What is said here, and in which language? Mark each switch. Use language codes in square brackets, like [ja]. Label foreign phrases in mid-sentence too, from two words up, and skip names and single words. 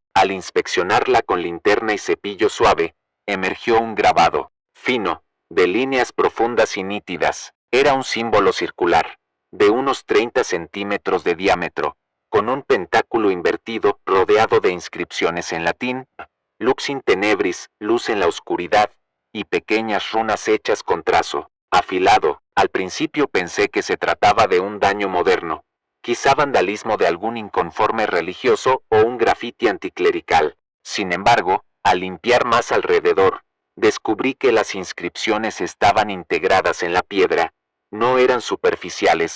[es] Al inspeccionarla con linterna y cepillo suave, emergió un grabado, fino, de líneas profundas y nítidas. Era un símbolo circular, de unos 30 centímetros de diámetro, con un pentáculo invertido rodeado de inscripciones en latín, [la] lux in tenebris, [es] luz en la oscuridad, y pequeñas runas hechas con trazo afilado. Al principio pensé que se trataba de un daño moderno, quizá vandalismo de algún inconforme religioso o un grafiti anticlerical. Sin embargo, al limpiar más alrededor, descubrí que las inscripciones estaban integradas en la piedra, no eran superficiales.